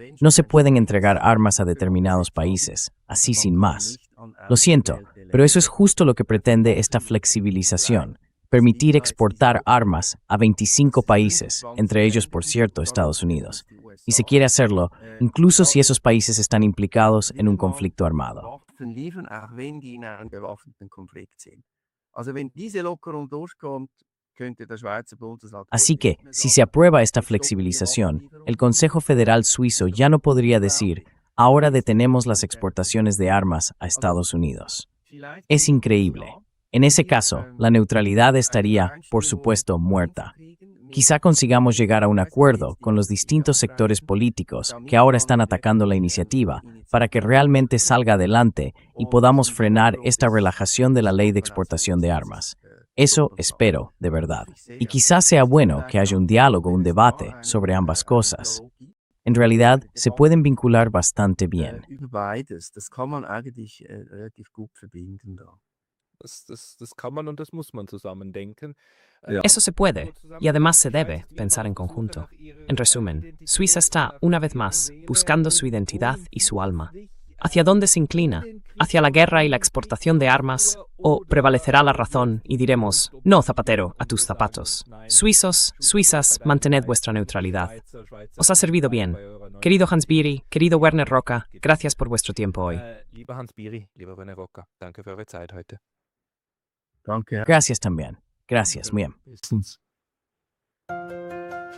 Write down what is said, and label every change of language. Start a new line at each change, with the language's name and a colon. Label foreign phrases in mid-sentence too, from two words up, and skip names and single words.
Spanish: No se pueden entregar armas a determinados países, así sin más. Lo siento, pero eso es justo lo que pretende esta flexibilización, permitir exportar armas a 25 países, entre ellos, por cierto, Estados Unidos. Y se quiere hacerlo, incluso si esos países están implicados en un conflicto armado.
German: Liefern, auch wenn die in einem bewaffneten Konflikt sind. Also wenn diese Lockerung durchkommt, könnte der Schweizer Bundesrat.
Spanish: Así que, si se aprueba esta flexibilización, el Consejo Federal Suizo ya no podría decir, ahora detenemos las exportaciones de armas a Estados Unidos. Es increíble. En ese caso, la neutralidad estaría, por supuesto, muerta. Quizá consigamos llegar a un acuerdo con los distintos sectores políticos que ahora están atacando la iniciativa para que realmente salga adelante y podamos frenar esta relajación de la ley de exportación de armas. Eso espero, de verdad. Y quizá sea bueno que haya un diálogo, un debate sobre ambas cosas. En realidad, se pueden vincular bastante bien.
German: Über beides, das kann man eigentlich relativ gut verbinden da. Das kann man und das muss man zusammen denken.
Spanish: Eso se puede, y además se debe, pensar en conjunto. En resumen, Suiza está, una vez más, buscando su identidad y su alma. ¿Hacia dónde se inclina? ¿Hacia la guerra y la exportación de armas? ¿O prevalecerá la razón y diremos, no, Zapatero, a tus zapatos? Suizos, suizas, mantened vuestra neutralidad. Os ha servido bien. Querido Hans Biri, querido Werner Roca, gracias por vuestro tiempo hoy.
German: Lieber Hans Biri, lieber Werner Rocker, danke für eure Zeit heute. Danke.
Spanish: Gracias también. Gracias, muy bien.
German: Bestens.